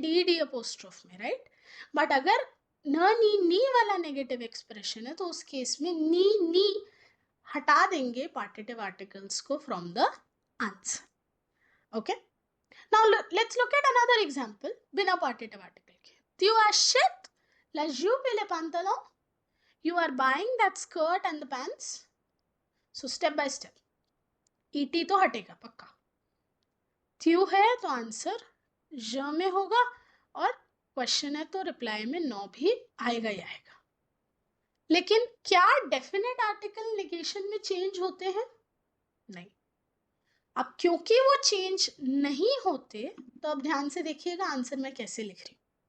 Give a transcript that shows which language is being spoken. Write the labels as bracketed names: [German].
[Hindi] D apostrophe में, right? But अगर न नी नी वाला नेगेटिव एक्सप्रेशन है, तो उस केस में नी नी हटा देंगे पार्टिटिव आर्टिकल्स को from the answer. Okay, now let's look at another example बिना पार्टिटिव आर्टिकल के। [French] Tu achètes la jupe et les pantalons? [English] You are buying that skirt and the pants? So step by step, ET [Hindi] तो हटेगा पक्का। त्यू है तो answer ज में होगा, और क्वेश्चन है तो रिप्लाई में नो भी आएगा ही आएगा। लेकिन क्या डेफिनेट आर्टिकल नेगेशन में चेंज होते हैं? नहीं। अब क्योंकि वो चेंज नहीं होते, तो अब ध्यान से देखिएगा आंसर मैं कैसे लिख रही हूं।